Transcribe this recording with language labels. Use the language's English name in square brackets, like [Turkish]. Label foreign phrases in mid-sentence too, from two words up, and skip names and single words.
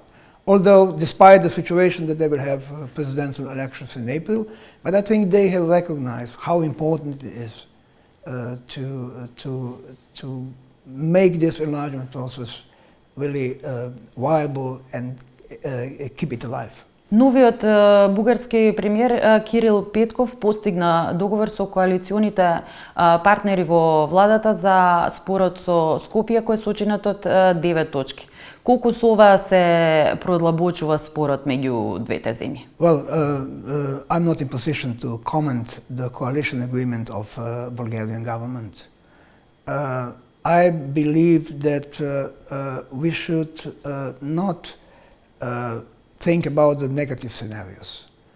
[English] Although, despite the situation that they will have presidential elections in April, but I think they have recognized how important it is to make this enlargement process really viable and keep it alive. [Macedonian] Новиот бугарски премиер Кирил Петков постигна договор со коалиционите партнери во владата за спорот со Скопје кој е сочинат од 9 точки. Колку со ова се продлабочува спорот меѓу двете земји? [English] Well, I'm not in position to comment the coalition agreement of Bulgarian government. I believe that we should not think about the negative scenarios.